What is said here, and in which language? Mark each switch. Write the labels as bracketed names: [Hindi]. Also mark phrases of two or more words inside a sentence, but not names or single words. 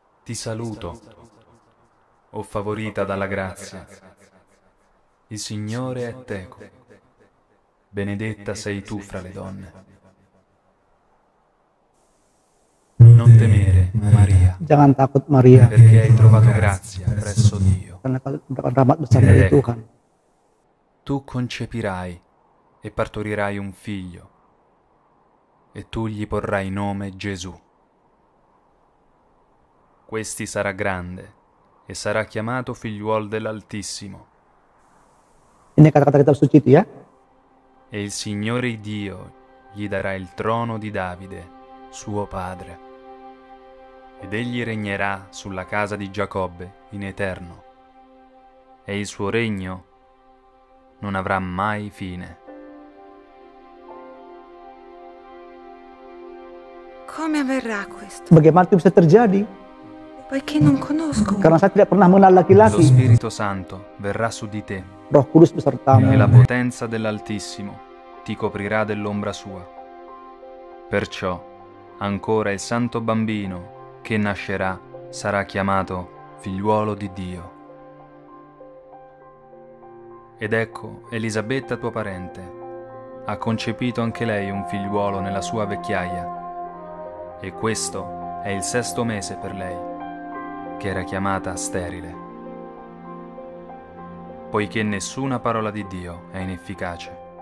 [Italian] Ti saluto, o favorita dalla grazia. Il Signore è teco. Benedetta sei tu fra le donne. Non temere, Maria, [Indonesian] Jangan takut Maria, [Italian] perché hai trovato grazia presso Dio. [Indonesian] karena kau mendapat rahmat besar dari Tuhan. [Italian] Tu concepirai e partorirai un figlio, e tu gli porrai nome Gesù. Questi sarà grande e sarà chiamato figliuol dell'Altissimo. [Indonesian] Ini kata-kata kitab suci itu ya. [Italian] E il Signore Dio gli darà il trono di Davide, suo padre. Ed egli regnerà sulla casa di Giacobbe in eterno, e il suo regno non avrà mai fine. Come avverrà questo? [Indonesian] Bagaimana itu bisa terjadi? [Italian] Poiché non conosco. [Indonesian] Karena saya tidak pernah mengenal [Italian] Lo [Indonesian] laki-laki. [Italian] Spirito Santo verrà su di te, [Indonesian] Roh Kudus besertamu. [Italian] e la potenza dell'Altissimo ti coprirà dell'ombra sua. Perciò ancora il santo bambino che nascerà sarà chiamato figliuolo di Dio. Ed ecco, Elisabetta tua parente ha concepito anche lei un figliuolo nella sua vecchiaia, e questo è il 6° mese per lei, che era chiamata sterile, poiché nessuna parola di Dio è inefficace.